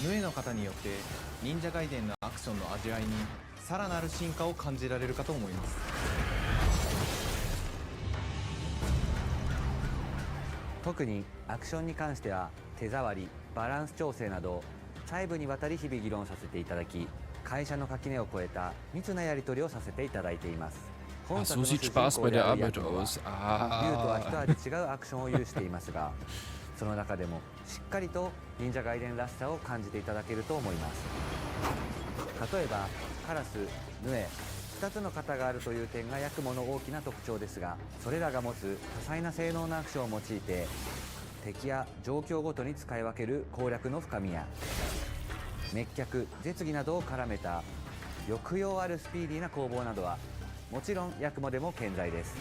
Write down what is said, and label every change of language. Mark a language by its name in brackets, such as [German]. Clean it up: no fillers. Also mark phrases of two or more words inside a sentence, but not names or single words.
[Japanese] ヌエの方によって忍者外伝のアクションの味わいにさらなる進化を感じられるかと思います。特にアクションに関しては手触り、バランス調整など細部にわたり日々議論させていただき、会社の垣根を越えた密なやり取りをさせていただいています。 [German] Ach, so sieht Spaß bei der Arbeit aus. [Japanese] 竜とは一味違うアクションを有していますが、その中でもしっかりと忍者外伝らしさを感じていただけると思います。例えばカラス、ヌエ、2つの型があるという点がヤクモの大きな特徴ですが、それらが持つ多彩な性能のアクションを用いて敵や状況ごとに使い分ける攻略の深みや滅却絶技などを絡めた抑揚あるスピーディーな攻防などはもちろんヤクモでも健在です。